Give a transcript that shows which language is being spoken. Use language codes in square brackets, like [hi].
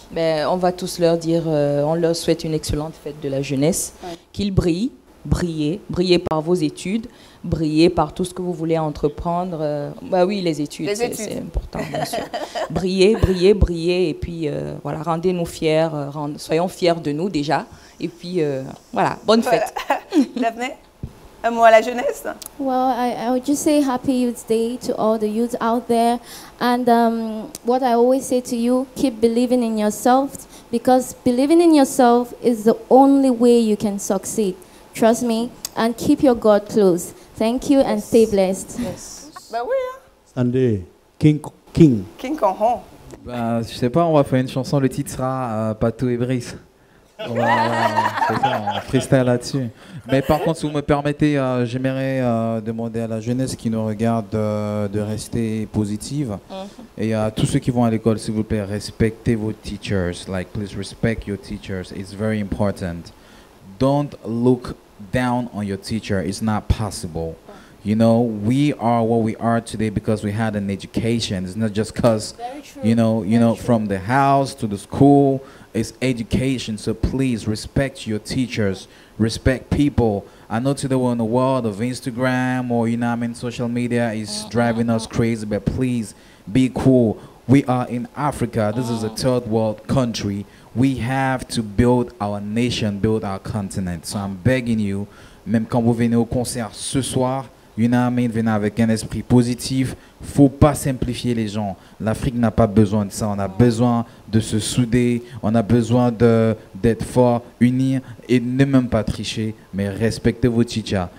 [fr] Ben, on va tous leur dire, on leur souhaite une excellente fête de la jeunesse, qu'ils brillent, brillez par vos études, brillez par tout ce que vous voulez entreprendre. Bah oui, les études. C'est important, bien sûr. brillez, et puis voilà, rendez-nous fiers, soyons fiers de nous déjà, et puis voilà, bonne fête. Daphné, un mot à la jeunesse? [en] Well, I would just say Happy Youth Day to all the youth out there, and what I always say to you, keep believing in yourself, because believing in yourself is the only way you can succeed. Trust me and keep your God close. Thank you and stay blessed. [fr] Yes. Ben oui, hein. Sunday, King. King Conron. Bah, je sais pas, on va faire une chanson, le titre sera Patou et Brice. On va freestyle là-dessus. Mais par contre, si vous me permettez, j'aimerais demander à la jeunesse qui nous regarde de rester positive. Et à tous ceux qui vont à l'école, s'il vous plaît, respectez vos teachers. [en] Like, please respect your teachers. It's very important. Don't look down on your teacher. It's not possible. You know, we are what we are today because we had an education. It's not just because, you know, from the house to the school. It's education. So please respect your teachers. Respect people. I know today we're in the world of Instagram or, you know, I mean, social media is driving us crazy. But please be cool. We are in Africa. This is a third world country. We have to build our nation, build our continent. So I'm begging you, [fr] même quand vous venez au concert ce soir, [en] you know what I mean, [fr] venez avec un esprit positif. Faut pas simplifier les gens. L'Afrique n'a pas besoin de ça. On a besoin de se souder. On a besoin d'être fort, unis et ne même pas tricher, mais respectez vos teachers.